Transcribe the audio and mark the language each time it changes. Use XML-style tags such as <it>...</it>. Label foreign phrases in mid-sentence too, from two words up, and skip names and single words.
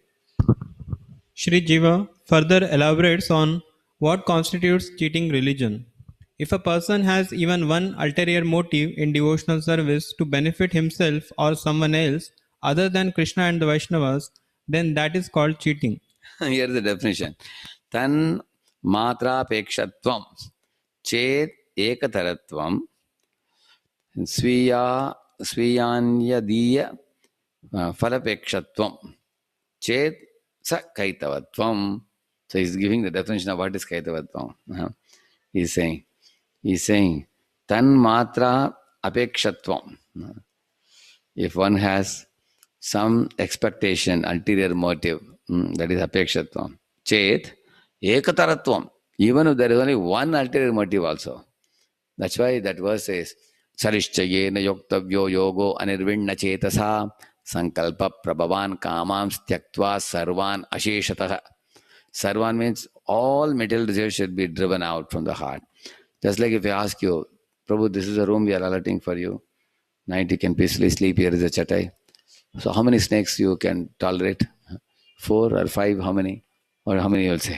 <en>Sri Jiva further elaborates on what constitutes cheating religion. If a person has even one ulterior motive in devotional service to benefit himself or someone else other than Krishna and the Vaishnavas, then that is called cheating. Here is the definition.</en> <sa>Tan matra pekshatvam chet ekataratvam swiyanyadiya falapekshatvam chet sa kaitavatvam.</sa> <en>So he's giving the definition of what is kaitavatvam. He's saying</en> <sa>tan matra apekshatvam.</sa> <en>If one has some expectation, ulterior motive, that is apekshatvam.</en> <sa>Chet ekataratvam.</sa> <en>Even if there is only one ulterior motive also. That's why that verse says,</en> <sa>Sarishchayena yoktavyo yogo anirvinna chetasa sankalpa prabhavan kamam styaktva sarvan asheshataha.</sa> <en>Sarvan means all material desires should be driven out from the heart. Just like if I ask you, Prabhu, this is a room we are allotting for you. Night you can peacefully sleep, here is a chatai. So how many snakes you can tolerate? 4 or 5, how many? Or how many you will say?</en>